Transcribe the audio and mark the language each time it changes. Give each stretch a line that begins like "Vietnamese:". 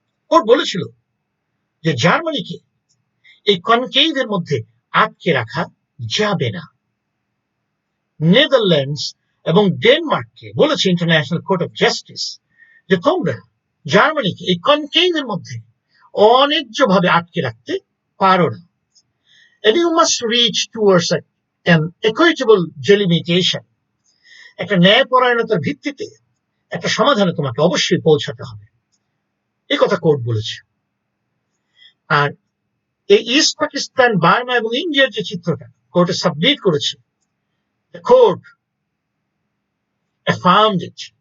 Bangla: Court বলেছিল যে জার্মানিকে এই কনক্লেভের মধ্যে আটকে রাখা যাবে না। নেদারল্যান্ডস এবং ডেনমার্ককে বলেছে ইন্টারন্যাশনাল কোর্ট অফ জাস্টিস যে তোমরা জার্মানিকে এই কনক্লেভের মধ্যে অন্যায্যভাবে আটকে রাখতে পারো না।
English: And you must reach towards an equitable delimitation.
Bangla: একটা ন্যায়পরায়ণতার ভিত্তিতে একটা সমাধানে তোমাকে অবশ্যই পৌঁছাতে হবে, এই কথা কোর্ট বলেছে। আর এই ইস্ট পাকিস্তান, বার্মা এবং ইন্ডিয়ার যে চিত্রটা কোর্টে সাবমিট করেছে, কোর্ট
English: affirmed it.